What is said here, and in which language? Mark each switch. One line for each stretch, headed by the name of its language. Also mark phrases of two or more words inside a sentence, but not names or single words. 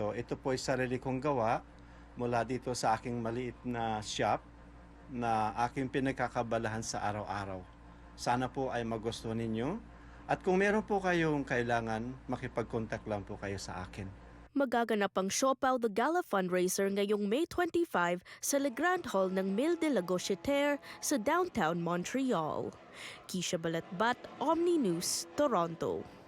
Filipino: Ito po ay sarili kong gawa mula dito sa aking maliit na shop na aking pinagkakabalahan sa araw-araw. Sana po ay magustuhan ninyo at kung meron po kayong kailangan, makipag-contact lang po kayo sa akin. Magaganap ang Siopao the Gala fundraiser ngayong May 25 sa Le Grand Hall ng Mille de la Gauchetière sa downtown Montreal. Kisha Balatbat, Omni News, Toronto.